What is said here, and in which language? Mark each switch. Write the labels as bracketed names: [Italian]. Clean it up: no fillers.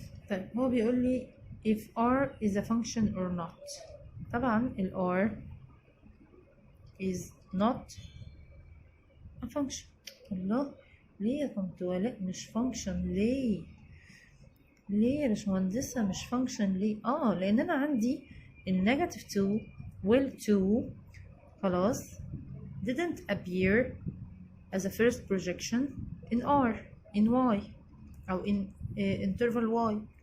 [Arabic] طيب هو بيقول لي [English] if r is a function or not. [Arabic] طبعا ال r [English] is not a function. [Arabic] الله ليه يا طنط ولاء مش function ليه؟ ليه يا باشمهندسة مش فانكشن ليه؟ لأن أنا عندي النيجاتيف 2 وال 2 خلاص [English] didn't appear as a first projection in R in Y أو in interval Y.